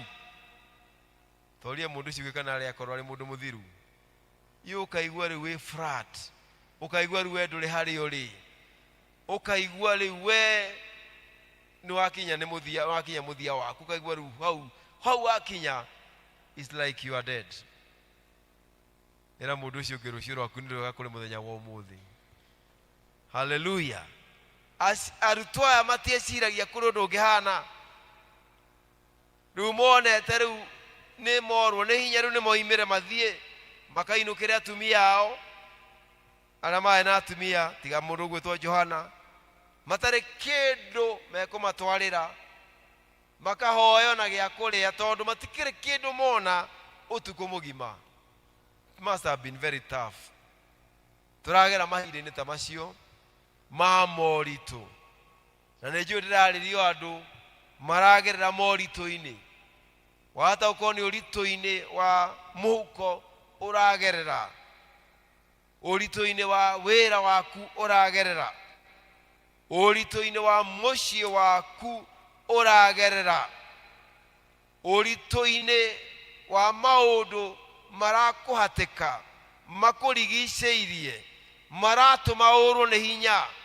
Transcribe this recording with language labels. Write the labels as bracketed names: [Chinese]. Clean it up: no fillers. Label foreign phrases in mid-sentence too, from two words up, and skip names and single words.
[Kikuyu] Toria mundu ucio kana ari akorwo ari mundu muthiru ukaigua riu wi flat ukaigua riu nduri hari uri ukaigua riu we ni wakinya ni muthia wakinya muthia waku ukaigua riu hau wakinya [English] it's like you are dead. [Kikuyu] Era mundu ucio kirucio rwaku ni rwega kuri muthenya wa umuthi. Hallelujah. Arutwo aya matieciragia kuri undu ungihana riu monete riu ni morwo ni hinya riu ni moimire mathie makainukire atumia ao aria mae na atumia tiga mundu gwitwo Johana matare kindu mekumatwarira makahoyo na gya kuria tondu matikire kindu mona utuku mugima. [English] It must have been very tough. [Kikuyu] Turagera mahinda-ini ta macio ma moritu, na nĩ njũĩ ndĩrarĩrio andũ maragerera moritũ-inĩ. Wahota gũkorwo nĩ ũritũ-inĩ wa mũhuko ũragerera, ũritũ-inĩ wa wĩra waku ũragerera, ũritũ-inĩ wa mũciĩ waku ũragerera, ũritũ-inĩ wa maũndũ marakũhatĩka makũrigicĩirie maratũma ũrwo nĩ hinya,